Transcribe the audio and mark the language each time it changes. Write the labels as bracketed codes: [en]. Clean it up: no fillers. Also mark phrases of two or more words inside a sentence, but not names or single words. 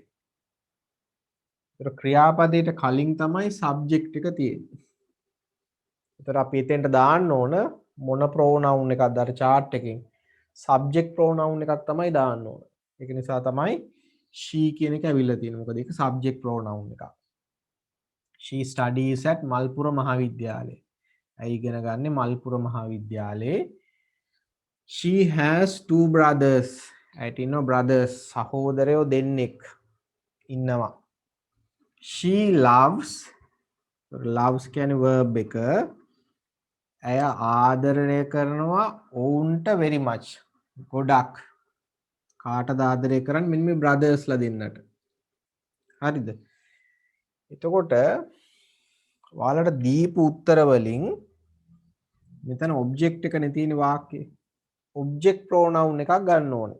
[si] ඒතර ක්‍රියාපදයට කලින් තමයි සබ්ජෙක්ට් එක තියෙන්නේ. ඒතර අපි එතෙන්ට දාන්න ඕන මොන ප්‍රෝනවුන් එකක්ද අර chart එකෙන් [en] subject pronoun [si] එකක් තමයි දාන්න ඕන. ඒක නිසා තමයි she කියන එක ඇවිල්ලා තියෙන්නේ. මොකද ඒක [en] subject pronoun [si] එකක්. [en] she studies at මල්පුර මහාවිද්‍යාලයේ. [si] ඇයි ඉගෙන ගන්නේ මල්පුර මහාවිද්‍යාලයේ. [en] she has two brothers. [si] ඇයට ඉන්නවා brothers සහෝදරයෝ දෙන්නෙක් ඉන්නවා. [en] she loves [si] කියන්නේ verb එක. ඇය ආදරණය කරනවා ඔවුන්ට [en] very much. [si] ගොඩක්. කාටද ආදරය කරන්නේ මෙන්න මේ brothersලා දෙන්නට. හරිද? එතකොට ඔයාලට දීපු උත්තර වලින් මෙතන ඔබ්ජෙක්ට් එකනේ තියෙන වාක්‍යය. [en] object pronoun [si] එකක් ගන්න ඕනේ.